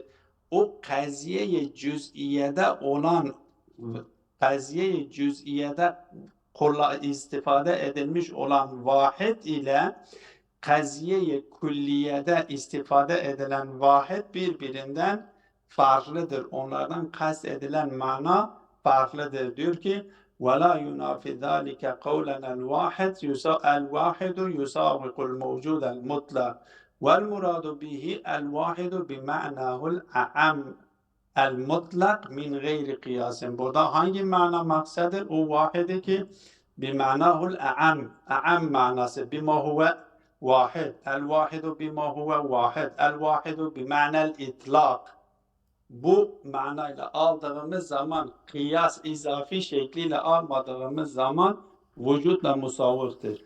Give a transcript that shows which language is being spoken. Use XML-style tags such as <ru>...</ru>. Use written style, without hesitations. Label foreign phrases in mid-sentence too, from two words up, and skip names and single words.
<tr>O kaziye-i cüz'iyede olan kaziye-i cüz'iyede istifade edilmiş olan vahid ile kaziye-i kulliyede istifade edilen vahid birbirinden farklıdır. Onlardan kast edilen mana farklıdır. Diyor ki</tr> <ar>وَلَا يُنَافِ ذَٰلِكَ قَوْلَنَا الْوَاحِدُ يُسَاوِقُ الْمَوْجُودَ الْمُطْلَقِ وَالْمُرَادُ بِهِ الْوَاحِدُ بِمَعْنَاهُ الْأَعَمِّ المطلق من غير قياس.</ar> <tr>Burada hangi mana maksadır? O vahidi ki</tr> <ar>بمعناه الأعم</ar> <tr>manası</tr> <ar>بما هو واحد. الواحد بما هو واحد. الواحد بمعنى الإطلاق.</ar> <tr>Bu manayla aldığımız zaman kıyas izafi şekliyle almadığımız zaman vücutla musavvıktır.</tr>